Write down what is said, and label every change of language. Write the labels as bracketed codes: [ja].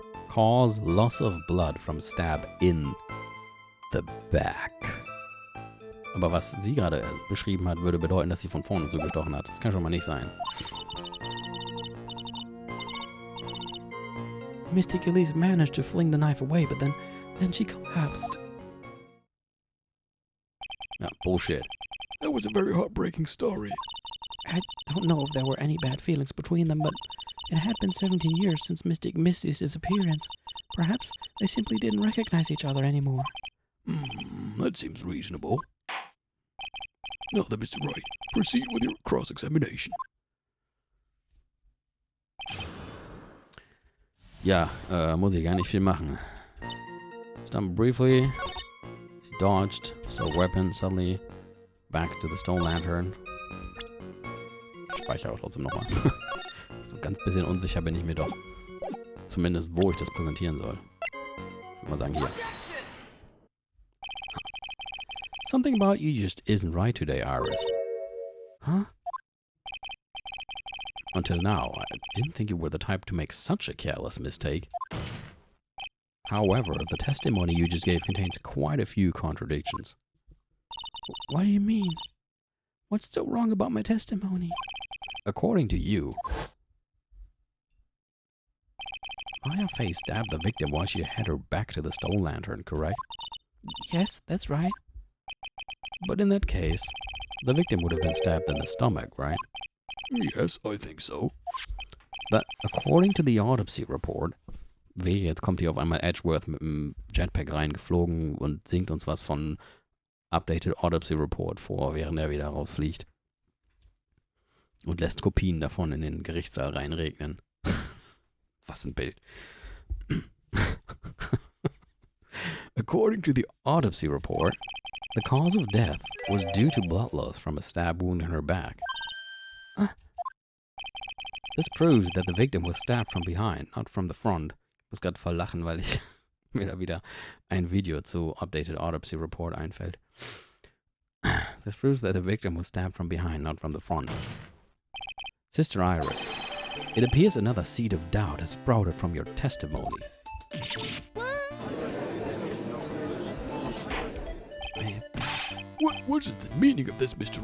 [en] Cause loss of blood from stab in the back. [de] Aber was sie gerade beschrieben hat, würde bedeuten, dass sie von vorne zugestochen hat. Das kann schon mal nicht sein. [en] Mystic Elise managed to fling the knife away, but then she collapsed. [de] Ja, Bullshit. [en] That was a very heartbreaking story. I don't know if there were any bad feelings between them, but it had been 17 years since Mystic Misty's disappearance. Perhaps they simply didn't recognize each other anymore. That seems reasonable. Now then, Mr. Wright, proceed with your cross-examination. [de] Ja, muss ich gar nicht viel machen. [en] Stumbled briefly. She dodged. Stole weapon. Suddenly back to the stone lantern. [de] Ich speichere auch trotzdem nochmal. So ganz bisschen unsicher bin ich mir doch. Zumindest, wo ich das präsentieren soll. Ich würde mal sagen, hier. [en] Something about you just isn't right today, Iris. Huh? Until now, I didn't think you were the type to make such a careless mistake. However, the testimony you just gave contains quite a few contradictions. What do you mean? What's so wrong about my testimony? According to you, Maya Faye stabbed the victim while she had her back to the stone lantern, correct? Yes, that's right. But in that case, the victim would have been stabbed in the stomach, right? Yes, I think so. But according to the autopsy report, [de] jetzt kommt hier auf einmal Edgeworth mit dem Jetpack reingeflogen und singt uns was von Updated Autopsy Report vor, während er wieder rausfliegt. Und lässt Kopien davon in den Gerichtssaal reinregnen. Was ein Bild. [en] According to the autopsy report, the cause of death was due to blood loss from a stab wound in her back. This proves that the victim was stabbed from behind, not from the front. [de] Ich muss gerade voll lachen, weil ich mir da wieder ein Video zu Updated Autopsy Report einfällt. [en] This proves that the victim was stabbed from behind, not from the front. Sister Iris, it appears another seed of doubt has sprouted from your testimony. What is the meaning of this, Mr.